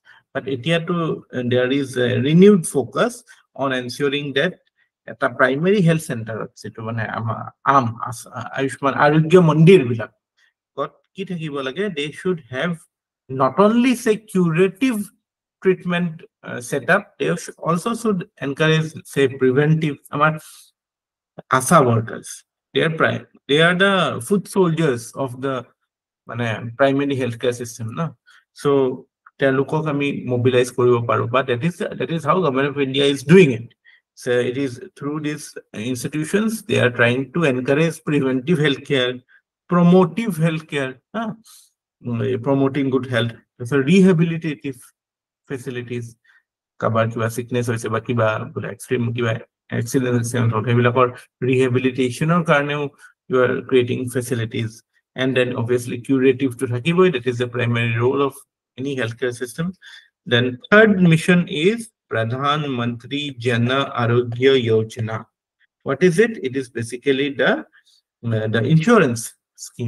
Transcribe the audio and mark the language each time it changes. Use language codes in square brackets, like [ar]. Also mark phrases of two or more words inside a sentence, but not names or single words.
[en] But here too, there is a renewed focus on ensuring that at a primary health center, Ayushman Arogya Mandir bilak, they should have not only say curative treatment setup, they also should encourage say preventive. Our ASA workers, they are the foot soldiers of the primary healthcare system, no? [as] So তেওঁলোকক আমি mobilize কৰিব পাৰো, [en] but that is how government of India is doing it. So it is through these institutions they are trying to encourage preventive healthcare, promotive healthcare, promoting good health, so rehabilitative facilities. [as] কাবাৰ কিবা sickness হৈছে বা কিবা extreme কিবা accident হ'ল সেইবিলাকৰ rehabilitationৰ কাৰণেও [en] you are creating facilities. And then obviously curative to থাকিবই, that is the primary role of any healthcare system. Then third mission is Pradhan Mantri Jana Arogya Yojana. What is it? It is basically the insurance scheme.